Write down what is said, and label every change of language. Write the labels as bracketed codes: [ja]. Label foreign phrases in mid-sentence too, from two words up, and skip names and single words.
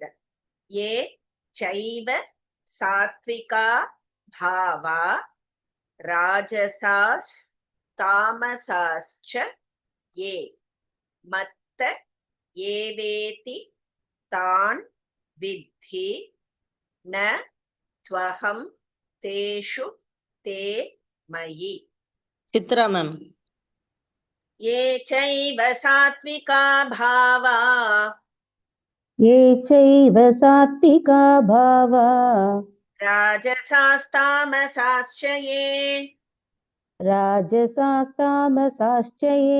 [sa] ये चैव सात्विका भावा राजसास् तामसाश्च ये मत्त एवेति तान् विद्धि न त्वहं तेषु ते मयि. [ta] சித்ரா மேம். [sa] ये चैव सात्विका भावा ये चैव सात्विका भावा राजसास्तामसाश्च ये राजसास्तामसाश्च ये